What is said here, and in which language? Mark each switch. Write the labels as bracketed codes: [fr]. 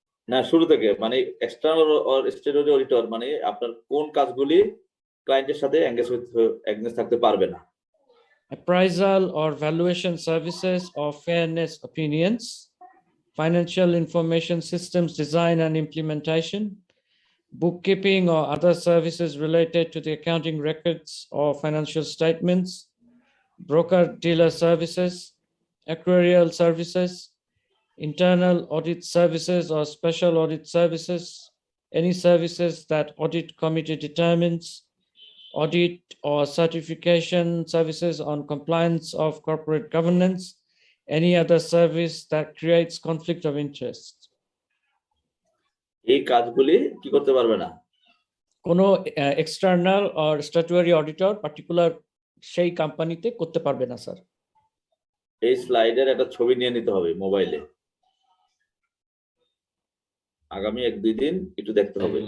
[bn] না, শুরু থেকে, মানে এক্সটার্নাল অর স্ট্যাটুটরি অডিটর মানে আপনার কোন কাজগুলি ক্লায়েন্টের সাথে এঙ্গেজ থাকতে পারবে না। [en] Appraisal or valuation services or fairness opinions, financial information systems design and implementation, bookkeeping or other services related to the accounting records or financial statements, broker-dealer services, actuarial services, internal audit services or special audit services, any services that audit committee determines, audit or certification services on compliance of corporate governance, any other service that creates conflict of interest. [bn] এই কাজগুলি কি করতে পারবে না? কোনো external or স্ট্যাটুয়ারি auditor particular সেই কোম্পানিতে করতে পারবে না স্যার। এই স্লাইডের একটা ছবি নিয়ে নিতে হবে মোবাইলে, আগামী 1-2 দিন একটু দেখতে হবে।